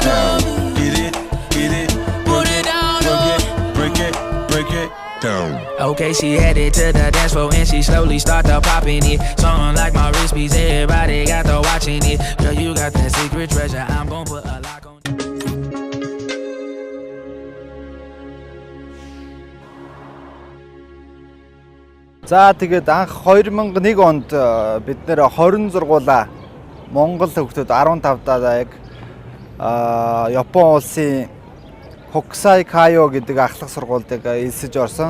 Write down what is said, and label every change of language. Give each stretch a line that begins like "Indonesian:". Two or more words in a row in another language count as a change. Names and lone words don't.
English: down. love? Get it, get it. Put it down, Work it, love. break it, break it down. Okay, she headed to the dance floor and she slowly started popping it. Something like my wrist piece, everybody got to watching it. Girl, you got that secret treasure, I'm gon' put a lock on.
Mongolian: За тэгээд анх 2001 онд бид нэр 20 сургуулаа Монгол хүүхдүүд 15 яг Япон улсын Hokusai Kaiyo гэдэг ахлах сургуульд элсэж орсон.